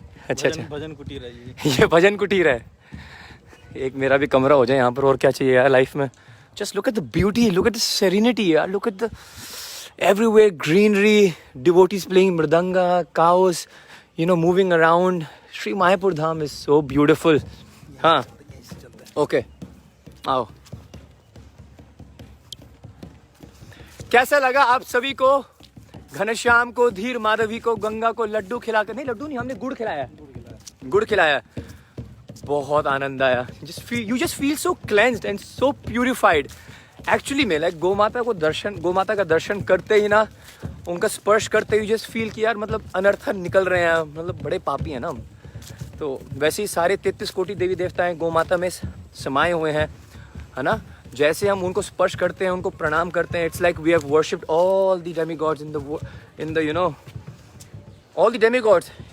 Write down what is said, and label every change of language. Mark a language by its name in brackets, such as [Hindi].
[Hindi] अच्छा अच्छा, भजन कुटीर है ये। ये भजन कुटीर है। एक मेरा भी कमरा हो जाए यहाँ पर, और क्या चाहिए यार लाइफ में। [English] Just look at the beauty, look at the serenity यार, look at the everywhere greenery, devotees playing mridanga, cows, moving around. Sri Mayapur Dham is so beautiful. [Hindi] हाँ, okay, आओ। कैसा लगा आप सभी को? घनश्याम को, धीर माधवी को, गंगा को लड्डू खिलाकर, नहीं लड्डू नहीं, हमने गुड़ खिलाया, गुड़ खिलाया। बहुत आनंद आया। [English] You just feel so cleansed and so purified. [Hindi] Actually में लाइक गौ माता का दर्शन करते ही ना, उनका स्पर्श करते ही जस्ट फील कि यार मतलब अनर्थ निकल रहे हैं, मतलब बड़े पापी हैं ना हम। तो वैसे ही सारे 33 कोटि देवी देवताएं गौ माता में समाये हुए हैं, है ना। जैसे हम उनको स्पर्श करते हैं, [English] उनको प्रणाम करते हैं, it's like we have worshipped all the demigods in the you know all the demigods.